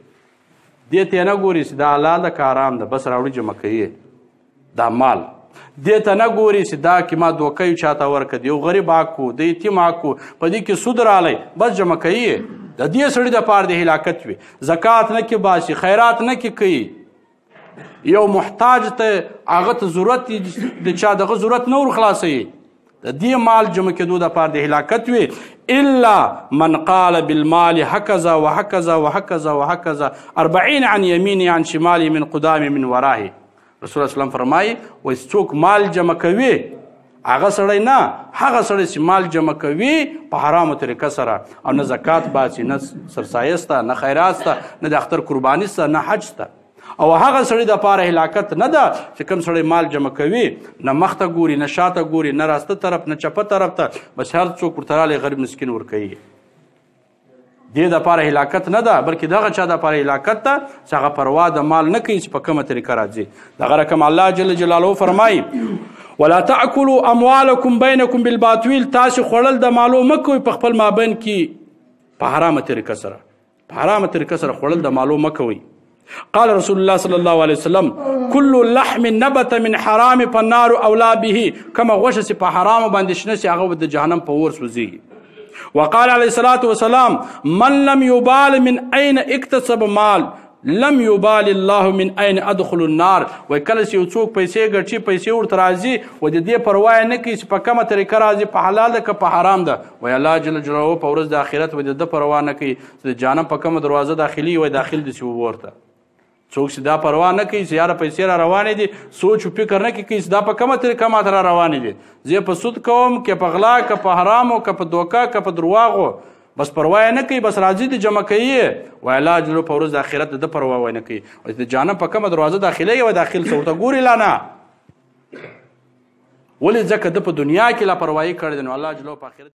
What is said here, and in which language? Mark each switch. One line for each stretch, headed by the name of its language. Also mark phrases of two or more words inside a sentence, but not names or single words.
Pashto: دې ته نه ګوري چې دا حلال ده که حرام ده بس راوړي جمع کوي دا مال دې ته نه ګوري چې دا کې ما دوکه یو چاته ورکړه د یو غریب حق د یتیم حق په دې کې سود رالی بس جمع کوي د دې سړي دپاره د هلاکت وي زکات نه کې باسي خیرات نه کې کوي یو محتاج ته هغه ته ضرورت د چا دغه ضرورت نه ورخلاصوي د دې مال جمع کېدو دپاره د هلاکت وي
Arabic: الا من قال بالمال هكذا وهكذا وهكذا وهكذا 40 عن يمينه عن شماله من قدامه من وراه رسول الله صلی الله
Pashto: فرمایي وایي څوک مال جمع کوي هغه سړی نه هغه سړی چې مال جمع کوي په حرامو طریقه سره او نه زکات باسي نه سرسایه سته نه خیرات سته نه د اختر قرباني سته نه حج سته او هغه سړی دپاره هلاکت نه ده چې کوم سړی مال جمع کوي نه مخته ګوري نه شاته ګوري نه راسته طرف نه چپه طرف ته بس هر څوک ورته رالی غریب مسکین ورکوي دې دپاره هلاکت نه ده بلکې دغه چا دپاره هلاکت ده چې هغه پروا د مال نه کوي چې په کومه طریقه راځي دغه رقم الله
Arabic: جل جلاله فرمایي ولا تاكلوا اموالكم بينكم بالباطل
Pashto: تاسو خوړل د مالو مه کوئ په خپل مابین کې په حرامه طریقه سره په حرامه طریقه سره خوړل د مالو مه کوئ
Arabic: قال رسول الله صلى الله عليه وسلم كل لحم نبت من حرام فالنار اولى به كما
Pashto: غوښه چې په حرام باندې شنه شي هغه د جهنم په اور سوځي
Arabic: وقال عليه الصلاة والسلام من لم يبال من أين اكتسب مال لم يبال الله من أين أدخل النار.
Pashto: وای کله چې یو څوک پیسې ګټي پیسې ورته راځي و د دې پروا نه کوي چې په کومه طریقه راځي په حلال ده که په حرام ده. وای الله
Arabic: جل جلاله
Pashto: په ورځ د آخرت و د پروا نه کوي چې د جهنم په کومه دروازه داخلي وای داخل دي چې ورته څوک چې دا پروا نه کوي چې یاره پیسې را روانې دي سوچ و فکر نه کوي چې دا په کومه طریقه ماته را روانې دي زه په سود کوم که په غلا که په حرامو که په دوکه که په درواغو بس پروا نه کوي بس راځي د جمع کوي وای الله جل په ورځ د آخرت د پروا نه کوي او د جهنم په کومه دروازه داخلي او داخل څورته ګوري لا نه ولې ځکه د په دنیا کې لا پروايي کړی نو الله جل په آخرت